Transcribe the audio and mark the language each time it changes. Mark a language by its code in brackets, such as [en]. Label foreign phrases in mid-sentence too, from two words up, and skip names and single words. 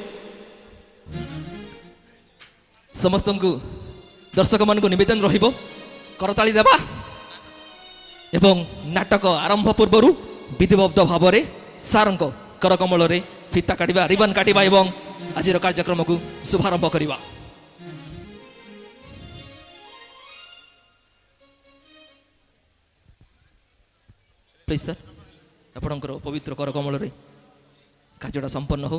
[or] ସମସ୍ତ କୁ ଦର୍ଶକ ମାନ କୁ ନିବେଦନ ରହିବ କରତାଳି ଦେବା ଏବଂ ନାଟକ ଆରମ୍ଭ ପୂର୍ବ ବିଧିବଦ୍ଧ ଭାବ ରେ ସାର କରକମଳ ରେ ଫିତା କାଟିବା, ରିବନ କାଟିବା ଏବଂ ଆଜି କାର୍ଯ୍ୟକ୍ରମ କୁ ଶୁଭାରମ୍ଭ କରିବା। [en] please sir [or] ଆପଣଙ୍କର ପବିତ୍ର କରକମଳ ରେ କାର୍ଯ୍ୟଟା ସମ୍ପନ୍ନ ହେଉ।